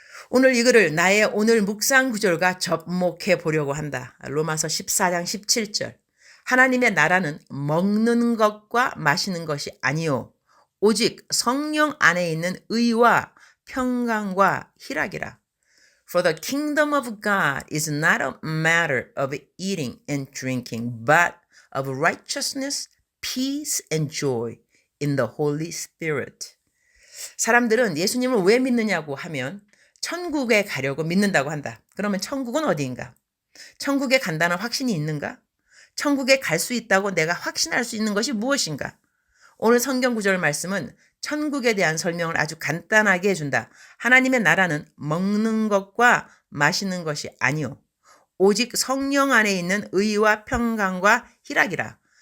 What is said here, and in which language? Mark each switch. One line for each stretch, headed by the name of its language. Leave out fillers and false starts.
Korean: 오늘 이 글을 나의 오늘 묵상 구절과 접목해 보려고 한다. 로마서 14장 17절. 하나님의 나라는 먹는 것과 마시는 것이 아니요 오직 성령 안에 있는 의와 평강과 희락이라.
English: For the kingdom of God is not a matter of eating and drinking, but of righteousness, peace and joy in the Holy Spirit.
Korean: 사람들은 예수님을 왜 믿느냐고 하면 천국에 가려고 믿는다고 한다. 그러면 천국은 어디인가? 천국에 간다는 확신이 있는가? 천국에 갈 수 있다고 내가 확신할 수 있는 것이 무엇인가? 오늘 성경 구절 말씀은 천국에 대한 설명을 아주 간단하게 해준다. 하나님의 나라는 먹는 것과 마시는 것이 아니요 오직 성령 안에 있는 의와 평강과 희락이라.